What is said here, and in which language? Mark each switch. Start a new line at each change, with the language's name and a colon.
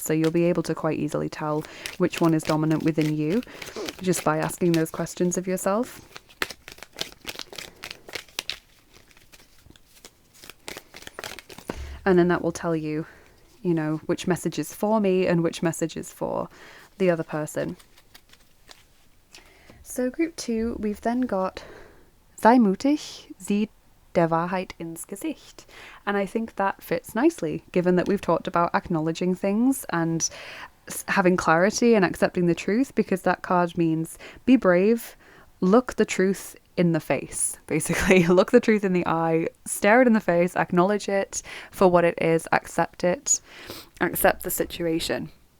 English: So you'll be able to quite easily tell which one is dominant within you just by asking those questions of yourself. And then that will tell you, you know, which message is for me and which message is for the other person. So group 2, we've then got
German: Sei mutig, sieh der Wahrheit ins Gesicht.
English: And I think that fits nicely, given that we've talked about acknowledging things and having clarity and accepting the truth, because that card means be brave, look the truth in the face, basically. Look the truth in the eye, stare it in the face, acknowledge it for what it is, accept it, accept the situation.